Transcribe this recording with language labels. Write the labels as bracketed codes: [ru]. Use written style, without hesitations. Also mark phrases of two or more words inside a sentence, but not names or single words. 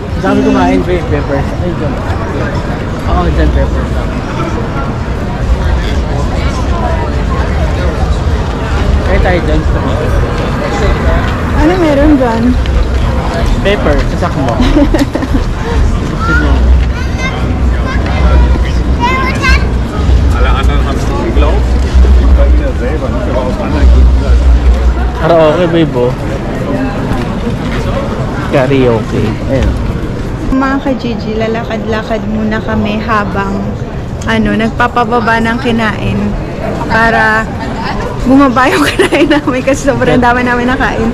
[tl] Saan kumain, babe? Pepper sack. Ay, dyan. Oo, dyan pepper sack. Kaya tayo dyan. Ano meron dyan? Pepper, sasak mo. Gusto nyo. [de] Alle anderen haben es geglaubt. Bei mir selber nicht, aber aus anderen [tl] Karaoke, babe, oh. Karaoke. Ayun. Mga ka-Gigi, lalakad-lakad muna kami habang nagpapababa ng kinain para bumaba yung kinain namin kasi sobrang dami namin nakain.